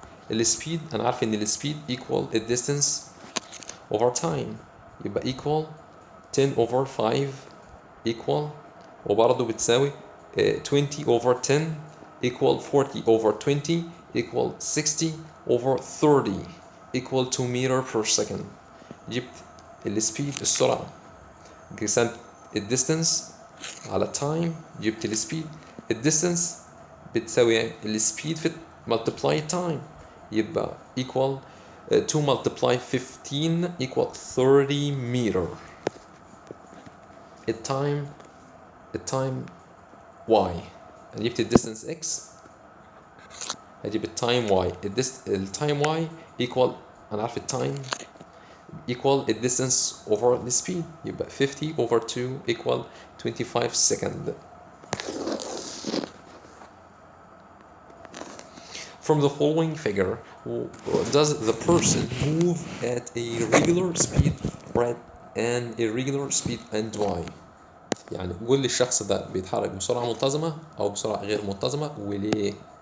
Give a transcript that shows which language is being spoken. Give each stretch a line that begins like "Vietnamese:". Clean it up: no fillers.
Arabic: السبيد أنا عارف إن السبيد
English: equal the distance over time يبقى equal 10 over 5 equal
Arabic: وبرضه بتساوي
English: 20 over 10 equal 40 over 20 equal 60 over 30 equal 2 meter per second.
Arabic: جبت السبيد السرعة، قسمت الديستنس على time جبت السبيد. الديستنس بتساوي السبيد في
English: multiply time يبقى equal 2 multiply 15 equal 30 meter.
Arabic: التايم y جبت الديستنس x هجيب التايم y.
English: التايم y equal
Arabic: أنا عارف التايم
English: equal the distance over the speed يبقى 50 over 2 equal 25 second. From the following figure, does the person move at a regular speed or at an irregular speed and why?
Arabic: يعني قول لي الشخص ده بيتحرك بسرعة منتظمة أو بسرعة غير منتظمة وليه.